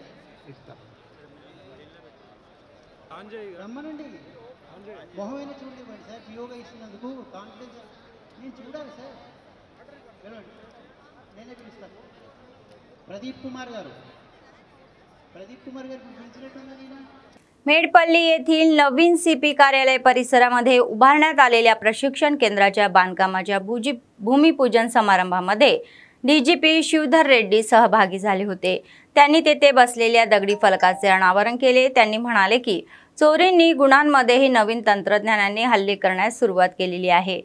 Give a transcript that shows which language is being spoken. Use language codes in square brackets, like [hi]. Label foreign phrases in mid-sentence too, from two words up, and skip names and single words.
[te] ఇస్తా, రమ్మనండి। మొహమైనా చూడలేమండి సార్, పిఓగా ఇస్తున్నందుకు కాన్ఫిడెన్స్ నేను చూడాలి సార్। వెళ్ళండి, నేనే పిలుస్తాను। ప్రదీప్ కుమార్ గారు పిలిచినట్టుందా నేను? [mr] मेडपल्ली येथील नवीन CP कार्यालय परिसरामध्ये उभारण्यात आलेल्या प्रशिक्षण केंद्राच्या बांधकामाच्या भूमिपूजन समारंभामध्ये DGP शिवधर रेड्डी सहभागी झाले होते। त्यांनी तेथे बसलेल्या दगडी फलकाचे अनावरण केले। त्यांनी म्हणाले की चोरींनी गुन्ह्यांमध्येही नवीन तंत्रज्ञानाने हल्ले करण्यास सुरुवात केलेली आहे।